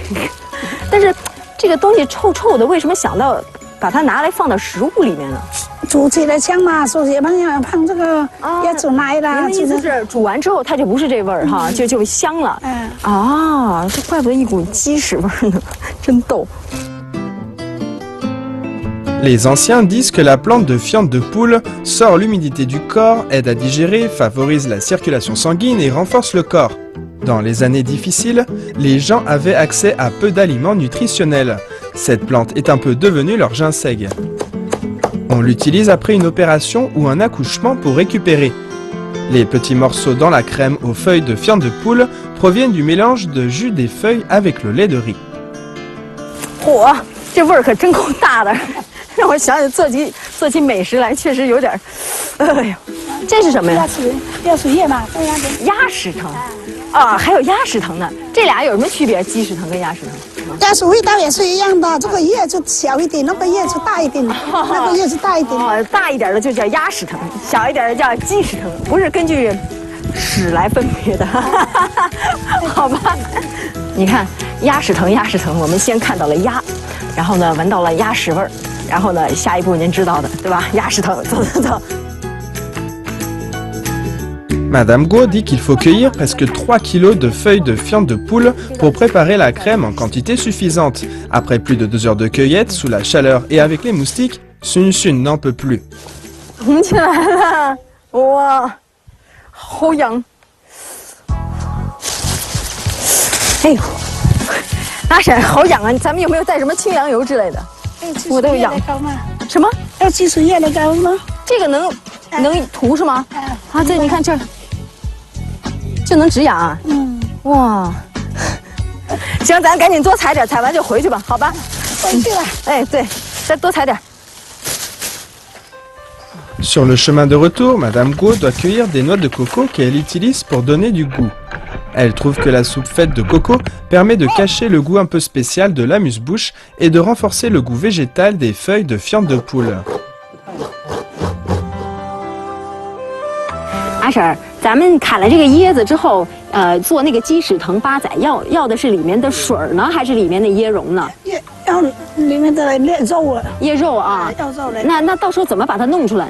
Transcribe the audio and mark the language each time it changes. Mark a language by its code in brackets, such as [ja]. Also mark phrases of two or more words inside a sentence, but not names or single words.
[zh] 但是这个东西臭臭的，为什么想到把它拿来放到食物里面呢？煮起来香嘛，说也放这个椰子奶啦。您的意思是煮完之后它就不是这味儿哈，就香了。啊，这怪不得一股鸡屎味儿呢，真逗。 [fr] Les anciens disent que la plante de fiente de poule sort l'humidité du corps, aide à digérer, favorise la circulation sanguine et renforce le corps. Dans les années difficiles, les gens avaient accès à peu d'aliments nutritionnels. Cette plante est un peu devenue leur ginseng. On l'utilise après une opération ou un accouchement pour récupérer. Les petits morceaux dans la crème aux feuilles de fiente de poule proviennent du mélange de jus des feuilles avec le lait de riz. [zh] 嚯，这味儿可真够大的，让我想起做起美食来，确实有点。哎呦，这是什么呀？鸭屎叶嘛，在那边。鸭屎藤，啊，还有鸭屎藤呢。这俩有什么区别？鸡屎藤跟鸭屎藤？鸭薯味道也是一样的，这个叶子小一点，那个叶子大一点，那个叶子大一点。哦，大一点的就叫鸭屎藤，小一点的叫鸡屎藤，不是根据屎来分别的，好吧？你看鸭屎藤，我们先看到了鸭，然后呢闻到了鸭屎味儿，然后呢下一步您知道的，对吧？鸭屎藤，走。 [fr] Madame Guo dit qu'il faut cueillir presque 3 kilos de feuilles de fientes de poule pour préparer la crème en quantité suffisante. Après plus de 2 heures de cueillette, sous la chaleur et avec les moustiques, Sun Xun n'en peut plus. [zh] 红起来了，哇，好痒！哎呦，阿婶好痒啊！咱们有没有带什么清凉油之类的？我都有痒。什么？要技术叶的膏吗？这个能涂是吗？啊，对，你看这儿。就能止痒啊！哇，行，咱赶紧多采点，采完就回去吧，好吧？回去了。哎，对，再多采点。 [fr] Sur le chemin de retour, Madame Guo doit cueillir des noix de coco qu'elle utilise pour donner du goût. Elle trouve que la soupe faite de coco permet de cacher le goût un peu spécial de l'amuse-bouche et de renforcer le goût végétal des feuilles de fientes de poule. [zh] 阿婶儿，咱们砍了这个椰子之后，做那个鸡屎藤八仔，要的是里面的水儿呢，还是里面的椰蓉呢？要里面的肉啊，椰肉啊，要肉的。那到时候怎么把它弄出来呢？